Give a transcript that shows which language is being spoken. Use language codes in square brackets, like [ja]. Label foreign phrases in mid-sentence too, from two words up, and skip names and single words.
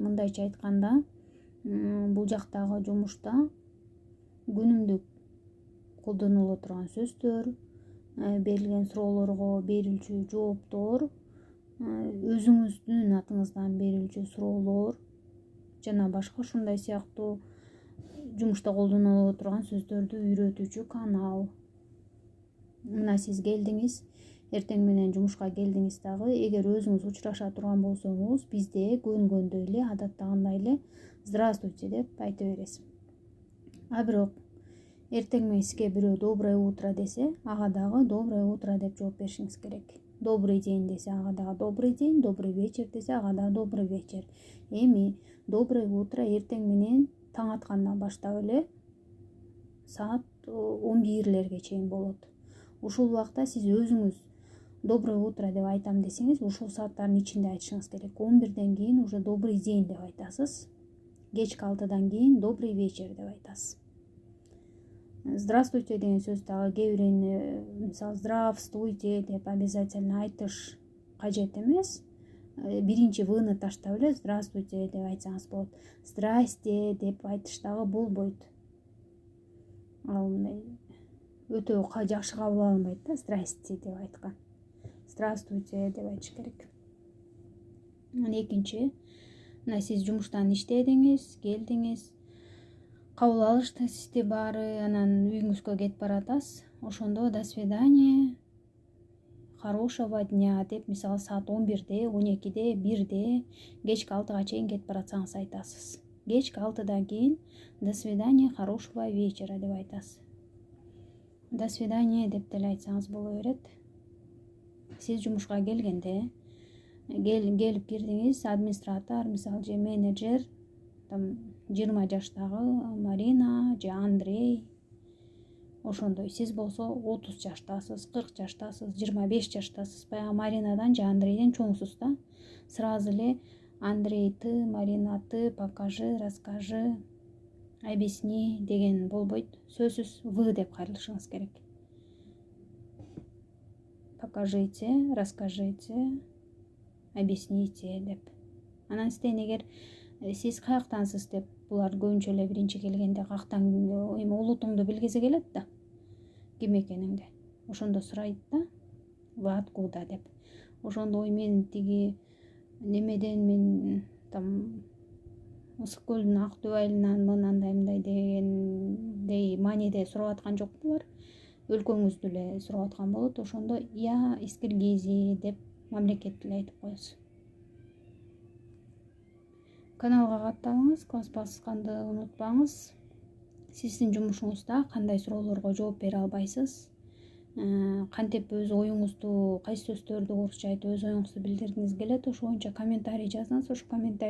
[ky] Мындайча айтканда, бул жактагы жумушта күнүмдүк колдонуло турган сөздөр, берилген суроолорго берүүчү жооптор, өзүңүздүн атыңыздан берүүчү суроолор жана башка ушундай сыяктуу жумушта колдонуло турган сөздөрдү үйрөтүүчү канал. Мына сиз келдиңиз, эртең менен жумушка келдиңиз дагы, эгер өзүңүз учураша турган болсоңуз, бизде көнгөндөй эле, адаттагандай эле здравствуйте деп айта бересиз. А бирок эртең менен сизге бирөө [ru] доброе утро [ky] десе, ага дагы [ru] доброе утро [ky] деп жооп беришиңиз керек. [ru] Добрый день [ky] десе, ага дагы [ru] добрый день, добрый вечер [ky] десе, ага дагы [ru] добрый вечер. [ky] Эми [ru] доброе утро [ky] эртең менен таң аткандан баштап эле саат 11-лерге чейин болот. Ушул убакта сиз өзүңүз [ru] доброе утро [ky] деп айтам десеңиз, ушул сааттардын ичинде айтышыңыз керек. 11ден кийин уже [ru] добрый день [ky] деп айтасыз. Кечки 6дан кийин [ru] добрый вечер [ky] деп айтасыз. Здравствуйте деген сөз дагы кээ бирини, мисалы здравствуйте деп обязательно айтыш кажет эмес. Биринчи вны таштап эле здравствуйте деп айтсаңыз болот. Здрасте деп айтыш дагы болбойт. Ал мындай өтө жакшы кабыл алынбайт да, здрасте деп айткан. Здравствуйте деп айтыш керек. Экинчи, мына сиз жумуштан иштедиңиз, келдиңиз, кабыл алышты сизди баары, анан үйүңүзгө кетип баратасыз. Ошондо [ru] до свидания, хорошего дня [ky] деп, мисалы саат 11-де, 12-де, 1-де, кечки 6-га чейин кетип баратсаңыз айтасыз. Кечки 6-дан кийин [ru] до свидания, хорошего вечера [ky] деп айтасыз. [ru] До свидания [ky] деп деле айтсаңыз боло берет. Сиз жумушка келгенде, келип кирдиңиз, администратор, мисалы же менеджер, 20 жаштагы Марина же Андрей, ошондой. Сиз болсо 30 жаштасыз, 40 жаштасыз, 25 жаштасыз. Баягы Маринадан же Андрейден чоңсуз да. [ru] Сразу эле Андрей ты, Марина ты, покажи, расскажи, объясни [ky] деген болбойт. Сөзсүз вы деп кайрылышыңыз керек. [ru] Покажите, расскажите, объясните [ky] деп. Анан сизден эгер сиз каяктансыз деп, булар көбүнчө эле биринчи келгенде каяктан, эми улутуңду билгиси келет да, ким экениңди. Ошондо сурайт да, [ru] вы откуда [ky] деп. Ошондо мен тиги немеден, мен Ысык көлдүн ак дубайылынан мындай дегендей мааниде сурап аткан жок булар. Өлкөңүздү эле сурап аткан болот. Ошондо [ru] я из Киргизии [ky] деп мамлекетти эле айтып коесуз. Каналга катталыңыз, класс басканды унутпаңыз. Сиздин жумушуңузда кандай суроолорго жооп бере албайсыз? Кантип өз оюңузду, кайсы сөздөрдү орусча айтып өз оюңузду билдиргиңиз келет, ошо боюнча комментарий жазыңыз.